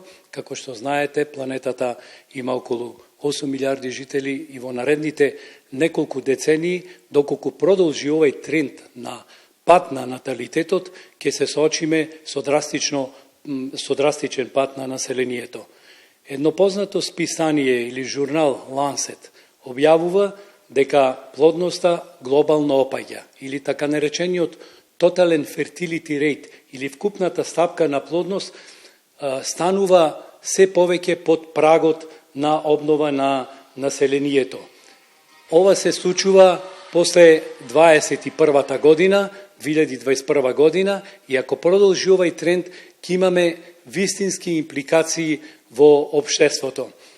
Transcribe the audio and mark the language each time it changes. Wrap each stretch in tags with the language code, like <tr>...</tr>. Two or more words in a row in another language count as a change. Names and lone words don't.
<mk>Како што знаете, планетата има околу 8 милиарди жители и во наредните неколку децении, доколку продолжи овој тренд на пад на наталитетот, ќе се соочиме со драстичен пад на населението. Едно познато списание или журнал Lancet објавува дека плодноста глобално опаѓа или така наречениот</mk> <en>Total fertility rate</en> <mk>или вкупната стапка на плодност станува се повеќе под прагот на обнова на населението. Ова се случува после 21 година, 2021 година, и ако продолжи овај тренд, ќе имаме вистински импликации во општеството.</mk>